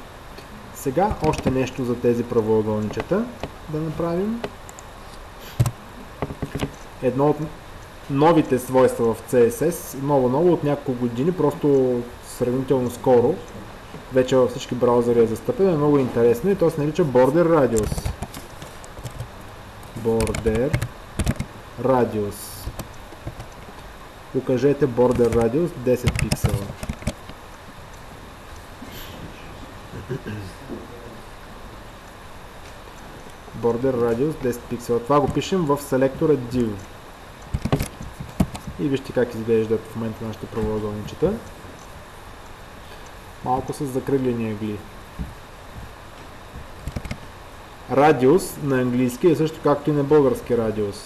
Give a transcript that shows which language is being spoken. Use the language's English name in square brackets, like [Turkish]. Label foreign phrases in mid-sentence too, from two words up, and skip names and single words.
[Bulgarian] Сега още нещо за тези правоъгълничета да направим. Едно от новите свойства в CSS, ново от няколко години, просто сравнително скоро, вече във всички браузъри е застъпено, е много интересно и то се нарича [English] Border Radius. Border Radius. [Bulgarian] Укажете [English] Border Radius [Bulgarian] 10 пиксела. [English] Border Radius 10 пиксела. [Bulgarian] Това го пишем в селектора Div. И вижте как изглеждат в момента нашите правоъгълничета. Малко с закръглени ъгли. Радиус на английски е също както и на български радиус.